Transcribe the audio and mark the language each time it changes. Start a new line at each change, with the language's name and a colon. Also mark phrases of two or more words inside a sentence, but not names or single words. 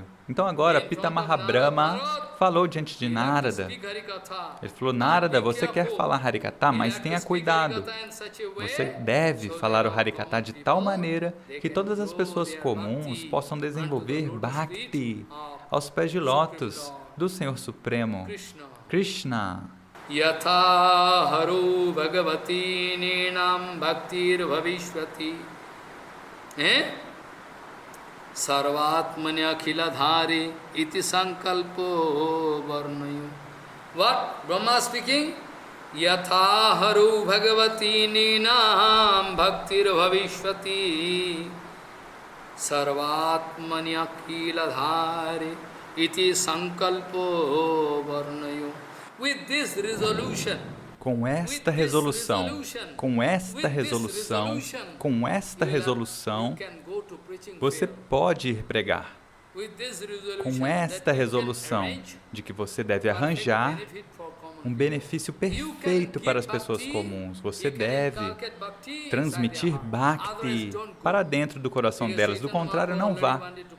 Portuguese: Então agora Pitamaha Brahma falou diante de Narada. Ele falou: Narada, você quer falar Harikatha, mas tenha cuidado. Você deve falar o Harikatha de tal maneira que todas as pessoas comuns possam desenvolver Bhakti aos pés de lótus do Senhor Supremo, Krishna.
Sanskrit: Yatha haru bhagavati ninam bhaktir bhavishvati sarvatmanya akhiladhari iti sankalpo varnayu.
English: What? Brahma speaking?
Sanskrit: Yatha haru bhagavati ninam bhaktir bhavishvati sarvatmanya akhiladhari iti sankalpo varnayu.
Portuguese: Com esta resolução, você pode ir pregar. Com esta resolução de que você deve arranjar um benefício perfeito para as pessoas comuns, você deve transmitir Bhakti para dentro do coração delas, do contrário, não vá.